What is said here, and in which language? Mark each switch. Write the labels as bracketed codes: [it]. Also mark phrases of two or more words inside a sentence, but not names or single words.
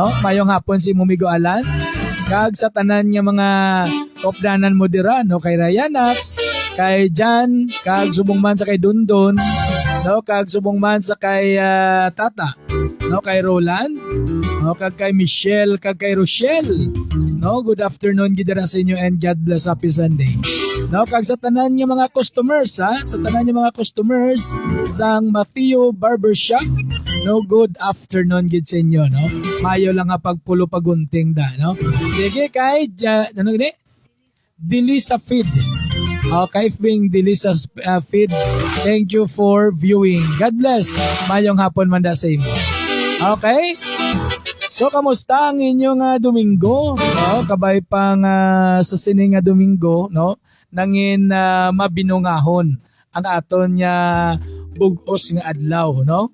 [hil] Mayong hapon si Mumigo Alan. Kag sa tanan nga mga kopdanan mo dira, no, kay Ryanax, kay Jan, kag subong man sa kay Dundon, no, kag subong man sa kay Tata, no, kay Roland, no, kag kay Michelle, kag kay Rochelle, no, [en] good afternoon [hil] gid sa inyo [en] and God bless, happy Sunday. [hil] No, kag sa tanan nga mga customers, sa tanan nga mga customers sang Mateo Barbershop, no, [en] good afternoon [hil] gid sa inyo, no. Mayo lang nga pagpulo pagunting da, no. Sige kay ano gini? Delisa Feed. [en] Okay, being Delisa Feed. Thank you for viewing. God bless. [hil] Mayong hapon man da sa imo. Okay? So, kamusta ang inyong Domingo? No? Kabay pang sa sining Domingo, no? Nangin mabinungahon ang aton bug-os nga adlaw, no?